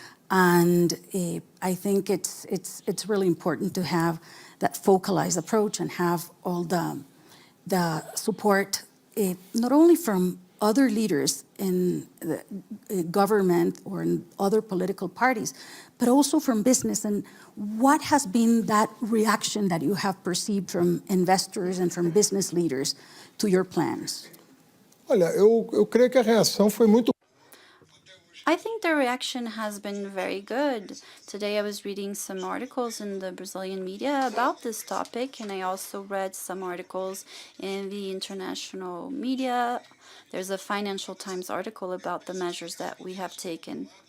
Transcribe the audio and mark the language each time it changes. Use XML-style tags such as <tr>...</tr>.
<en>And I think it's really important to have that focalized approach and have all the support, not only from other leaders in the government or in other political parties, but also from business. And what has been that reaction that you have perceived from investors and from business leaders to your plans?</en> <pt>Olha, eu creio que a reação foi muito.</pt> <en>I think the reaction has been very good. Today I was reading some articles in the Brazilian media about this topic, and I also read some articles in the international media. There's a Financial Times article about the measures that we have taken.</en>